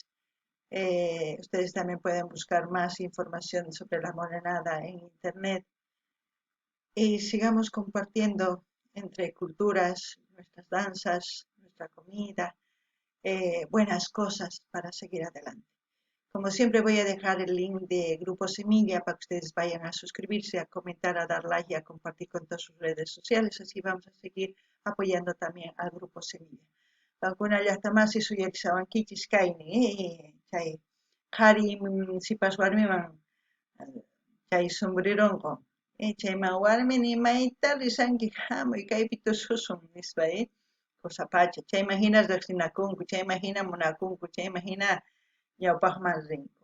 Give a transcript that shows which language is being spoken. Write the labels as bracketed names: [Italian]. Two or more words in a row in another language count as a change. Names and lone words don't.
[Spanish] Ustedes también pueden buscar más información sobre la morenada en internet y sigamos compartiendo entre culturas, nuestras danzas, nuestra comida, buenas cosas para seguir adelante. Como siempre voy a dejar el link de Grupo Semilla para que ustedes vayan a suscribirse, a comentar, a dar like y a compartir con todas sus redes sociales. Así vamos a seguir apoyando también al Grupo Semilla. [Quechua] Alguna llaqtamasi suyarisawankichis kaymi, chay qhari sipas warmiman chay sombreronqa. Chayman warmi nimayta risanki hamuy kaypi tususun nispa, kusapacha. Chayman hina riqsinakunku, chayman hina munakunku, chayman hina ñawpaqman rinku.